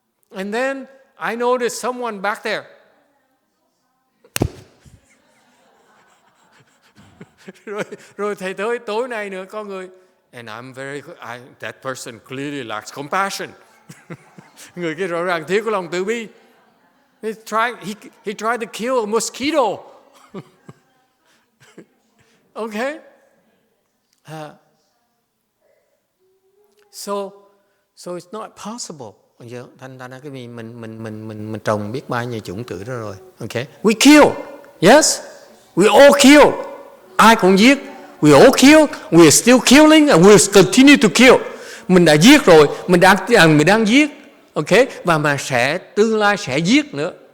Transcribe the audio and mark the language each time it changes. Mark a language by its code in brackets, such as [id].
[en] And then I noticed someone back there. [vi] rồi thầy tới tối nay nữa có người. [en] And I'm that person clearly lacks compassion. [vi] Người kia rõ ràng thiếu có lòng từ bi. [en] He tried to kill a mosquito. Okay? So it's not possible. [vi] Thành ra cái mình trồng biết bao nhiêu chủng tử đó rồi. [en] Okay? We kill. Yes? We all kill. [vi] Ai cũng giết. [en] We all kill. We are still killing and we will continue to kill. [vi] Mình đã giết rồi, mình đang giết. Okay? Và mà tương lai sẽ giết nữa.